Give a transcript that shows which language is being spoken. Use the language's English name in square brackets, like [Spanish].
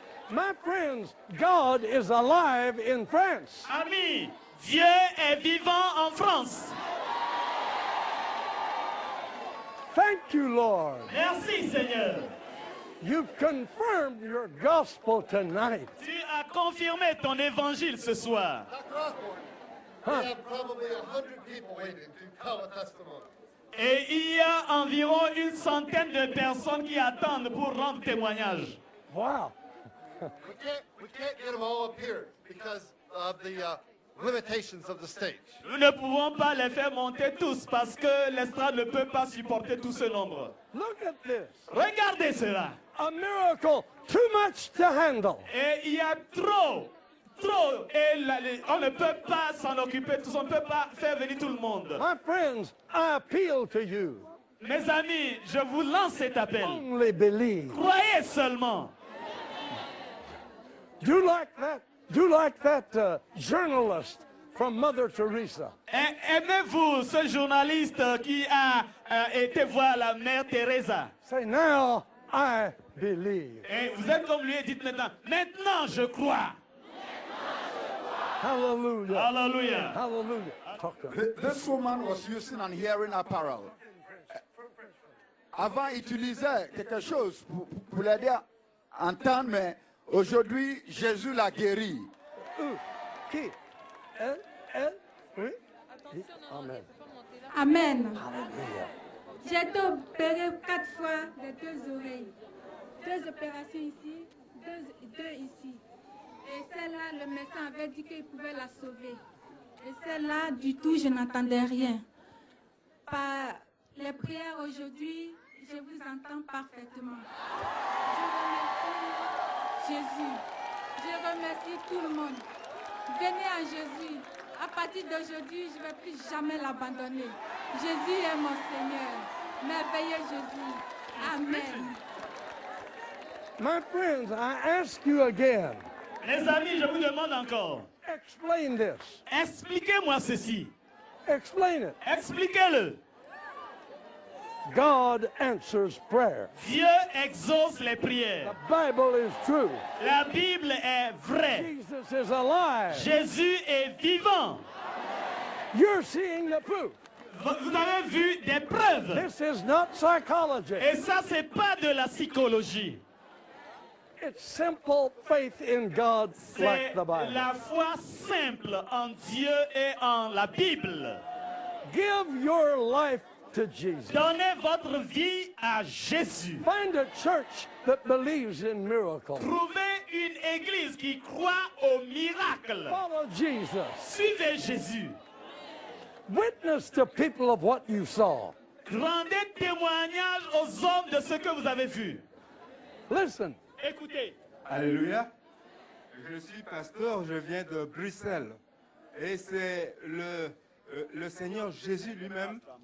[English] My friends, God is alive in France. [French] Ami, Dieu est vivant en France. [English] Thank you, Lord. [French] Merci Seigneur. [English] You've confirmed your gospel tonight. [French] Tu as confirmé ton évangile ce soir. [English] We have probably 100 people waiting to tell a testimony. [French] Et il y a environ une centaine de personnes qui attendent pour rendre témoignage. [English] Wow. We can't get them all up here because of the limitations of the stage. [French] Nous ne pouvons pas les faire monter tous parce que l'estrade ne peut pas supporter tout ce nombre. [English] Look at this. [French] Regardez cela. [English] A miracle too much to handle. [French] Et il y a trop. Et on ne peut pas s'en occuper tous, on ne peut pas faire venir tout le monde. [English] My friends, I appeal to you. [French] Mes amis, je vous lance cet appel. [English] Only believe. [French] Croyez seulement. [English] Do you like that journalist from Mother Teresa? [French] Aimez-vous ce journaliste qui a été voir la mère Teresa? [English] Say, now I believe. [French] Et vous êtes comme lui et dites maintenant je crois. [English] Hallelujah. Hallelujah. Hallelujah. Talk to me. This woman was using an hearing apparel. [French] Avant, il utilisait quelque chose pour l'aider à entendre, mais aujourd'hui, Jésus l'a guéri. Qui? Elle? Oui? Amen. Amen. Hallelujah. J'ai été opérée 4 fois des 2 oreilles. 2 opérations ici, 2 ici. Et celle-là, le médecin avait dit qu'il pouvait la sauver. Et celle-là, du tout, je n'entendais rien. Par les prières aujourd'hui, je vous entends parfaitement. Je remercie Jésus. Je remercie tout le monde. Venez à Jésus. À partir d'aujourd'hui, je ne vais plus jamais l'abandonner. Jésus est mon Seigneur. Merveilleux Jésus. Amen. [English] My friends, I ask you again. [French] Les amis, je vous demande encore. [English] Explain this. [French] Expliquez-moi ceci. [English] Explain it. [French] Expliquez-le. [English] God answers prayer. [French] Dieu exauce les prières. [English] The Bible is true. [French] La Bible est vraie. [English] Jesus is alive. [French] Jésus est vivant. [English] You're seeing the proof. [French] Vous avez vu des preuves. [English] This is not psychology. [French] Et ça, c'est pas de la psychologie. [English] It's simple faith in God like [French] C'est [English] the Bible. [French] la foi simple en Dieu et en la Bible. [English] Give your life to Jesus. [French] Donnez votre vie à Jésus. [English] Find a church that believes in miracles. [French] Trouvez une église qui croit au miracle. [English] Follow Jesus. [French] Suivez Jésus. [English] Witness to people of what you saw. [French] Rendez témoignage aux hommes de ce que vous avez vu. [English] Listen. [French] Écoutez. Alléluia. Je suis pasteur, je viens de Bruxelles. Et c'est le Seigneur Jésus lui-même.